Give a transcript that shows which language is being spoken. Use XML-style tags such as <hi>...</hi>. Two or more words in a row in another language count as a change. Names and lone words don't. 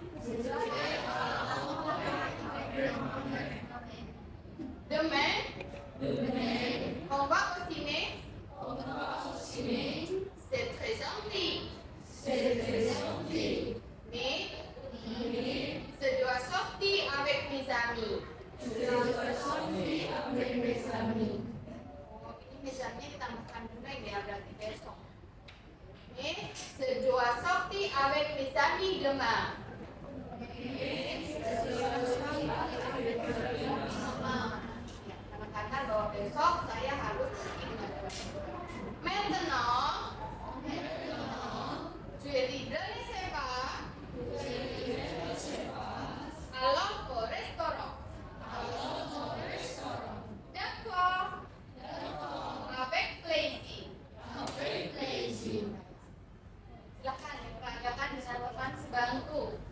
<fr>Demain. On va au ciné. C'est très gentil. Mais je dois sortir avec mes amis.</fr> <id>Oh, ini misalnya ditambahkan demain ya, berarti besok.</id> <fr>Mais je dois sortir avec mes amis demain.</fr> <id>Karena bahwa besok saya harus pergi dengan teman-teman.</id> <fr>Maintenant, tu es libre, ne sais pas. Alors au restaurant. D'accord. Avec plaisir.</fr> <id>Silakan diperagakan dengan teman sebantu.</id>